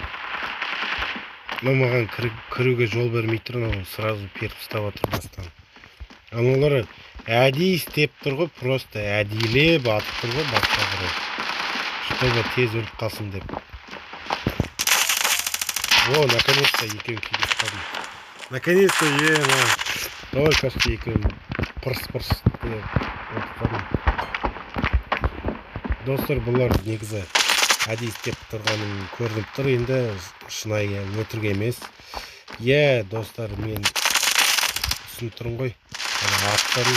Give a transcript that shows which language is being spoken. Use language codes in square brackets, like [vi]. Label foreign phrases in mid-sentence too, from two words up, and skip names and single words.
[kk] Маған кіруге жол бермей тұр, сразу періп ұстап отыр бастан. Олар әдейі істеп тұр ғой, просто әдейілеп атып тұр ғой басқа қарай. Чтобы тез өліп қалсын деп. Наконец-то екеуін келіп қалдым. [ru] Наконец-то только что [kk] екеуін пырс деп отып қалдым. Достар, бұлар негізі әдейі істеп тұрғанын көрініп тұр, енді шынайы өтірік емес. Достар, мен түсініп тұрмын ғой. Аттарын.